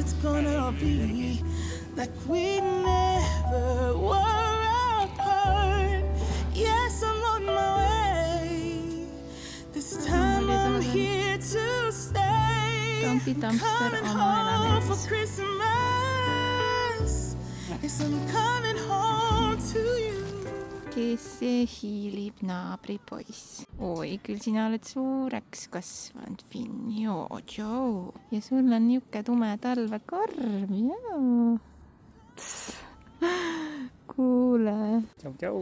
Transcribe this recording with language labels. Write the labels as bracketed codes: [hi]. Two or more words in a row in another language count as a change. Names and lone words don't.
[en] It's gonna be like we never were apart. Yes, I'm on my way. This time I'm here to stay. Coming home for Christmas. Yes, I'm coming home to you. [et] Kes see hiilib naabripoiss? Oi, küll sina oled suureks kasvanud, Finn, joo. Ja sul on niuke tume talvekarv, joo. Kuule. Tšau.